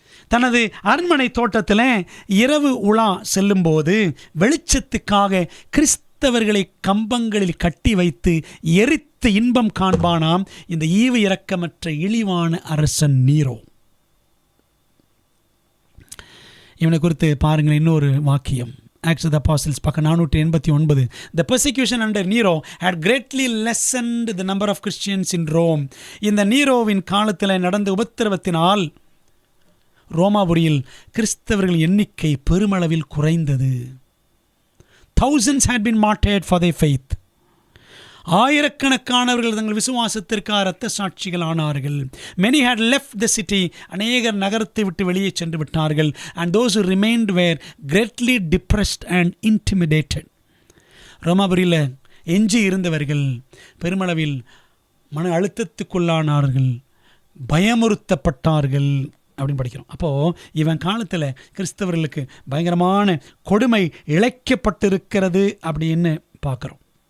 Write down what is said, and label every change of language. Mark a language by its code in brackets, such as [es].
[ta] தனது அரண்மனை தோட்டத்தில் இரவு உலா செல்லும்போது வெளிச்சத்துக்காக கிறிஸ்தவர்களை கம்பங்களில் கட்டி வைத்து எரித்து இன்பம் காண்பானாம் இந்த ஈவு இரக்கமற்ற இழிவான அரசன் நீரோ. இவனை குறித்து பாருங்கள் இன்னொரு வாக்கியம். [en] Acts of the Apostles பக்கம் 489. The persecution under Nero had greatly lessened the number of Christians in Rome. [ta] இந்த நீரோவின் காலத்தில் நடந்த உபத்திரவத்தினால் ரோமாபுரியில் கிறிஸ்தவர்கள் எண்ணிக்கை பெருமளவில் குறைந்தது. [en] Thousands had been martyred for their faith. [ta] ஆயிரக்கணக்கானவர்கள் தங்கள் விசுவாசத்திற்காக இரத்த சாட்சிகள் ஆனார்கள். [en] Many had left the city. [ta] அநேகர் நகரத்தை விட்டு வெளியே சென்று விட்டார்கள். [en] And those who remained were greatly depressed and intimidated. [ta] ரோமாபுரியில் எஞ்சி இருந்தவர்கள் பெருமளவில் மன அழுத்தத்துக்குள்ளானார்கள், பயமுறுத்தப்பட்டார்கள் அப்படின்னு படிக்கிறோம். அப்போது இவன் காலத்தில் கிறிஸ்தவர்களுக்கு பயங்கரமான கொடுமை இழைக்கப்பட்டிருக்கிறது அப்படின்னு பார்க்குறோம்.